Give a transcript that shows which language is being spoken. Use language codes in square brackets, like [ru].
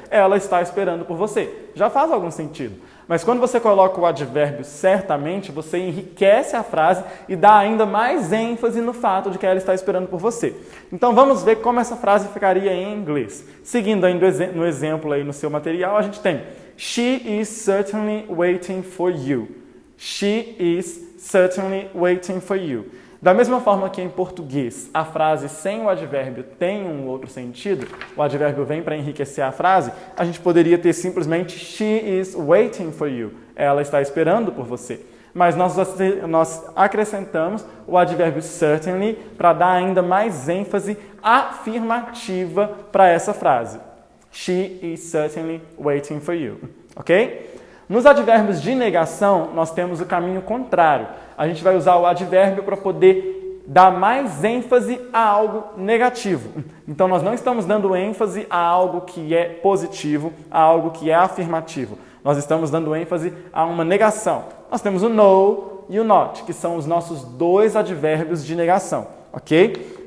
[pt] Ela está esperando por você. Já faz algum sentido. Mas quando você coloca o advérbio certamente, você enriquece a frase e dá ainda mais ênfase no fato de que ela está esperando por você. Então vamos ver como essa frase ficaria em inglês. Seguindo ainda no exemplo aí no seu material, a gente tem [en] She is certainly waiting for you. She is certainly waiting for you. [pt] Da mesma forma que em português a frase sem o advérbio tem um outro sentido, o advérbio vem para enriquecer a frase, a gente poderia ter simplesmente [en] she is waiting for you. [pt] Ela está esperando por você. Mas nós acrescentamos o advérbio certainly para dar ainda mais ênfase afirmativa para essa frase. [en] She is certainly waiting for you. [pt] Ok? Nos advérbios de negação, nós temos o caminho contrário. A gente vai usar o advérbio para poder dar mais ênfase a algo negativo. Então, nós não estamos dando ênfase a algo que é positivo, a algo que é afirmativo. Nós estamos dando ênfase a uma negação. Nós temos o no e o not, que são os nossos dois advérbios de negação. Ok?